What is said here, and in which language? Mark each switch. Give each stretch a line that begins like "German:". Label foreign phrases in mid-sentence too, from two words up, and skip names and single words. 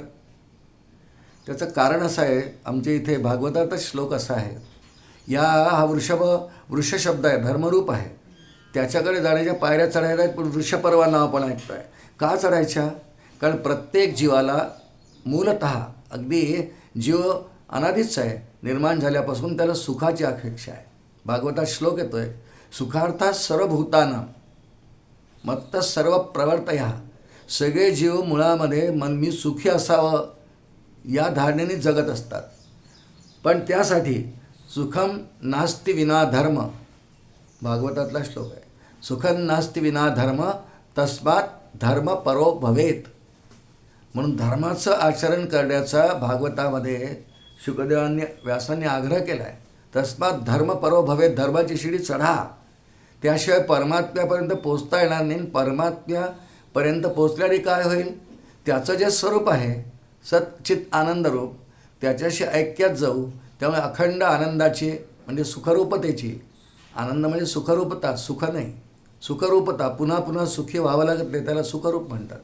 Marathi: त्याचं कारण असं आहे, आमच्या इथे भागवतातच श्लोक असा आहे, हा वृष शब्द आहे, धर्मरूप आहे, त्याच्याकडे जाण्याच्या पायऱ्या चढायला आहेत, पण वृषपर्वा नाव पण ऐकतो आहे. का चढायच्या? कारण प्रत्येक जीवाला मूलतः अगदी जीव अनादिच आहे. निर्माण झाल्यापासून त्याला सुखाची अपेक्षा आहे. भागवतात श्लोक येतो आहे,
Sanskrit: सुखार्थात सर्वभूतानां मत्त सर्व प्रवर्तया.
Marathi: सगळे जीव मुळामध्ये मी सुखी असावं या धारणेने जगत असतात. पण त्यासाठी
Sanskrit: सुखम नास्ति विना धर्म,
Marathi: भागवतातला श्लोक आहे,
Sanskrit: सुखम नास्ति विना धर्म तस्मात् धर्म परो भवेत.
Marathi: म्हणून धर्माचं आचरण करण्याचा भागवतामध्ये शुकदेवांनी, व्यासांनी आग्रह केला आहे.
Sanskrit: तस्मात् धर्म परो भवेत,
Marathi: धर्माची शिडी चढा, त्याशिवाय परमात्म्यापर्यंत पोचता येणार नाही. परमात्म्यापर्यंत पोचल्याने काय होईल? त्याचं जे स्वरूप आहे सच्चित आनंदरूप, त्याच्याशी ऐक्यात जाऊ. त्यामुळे अखंड आनंदाची म्हणजे सुखरूपतेची, आनंद म्हणजे सुखरूपता, सुख नाही, सुखरूपता, पुन्हा पुन्हा सुखी व्हावं लागत नाही, त्याला सुखरूप म्हणतात.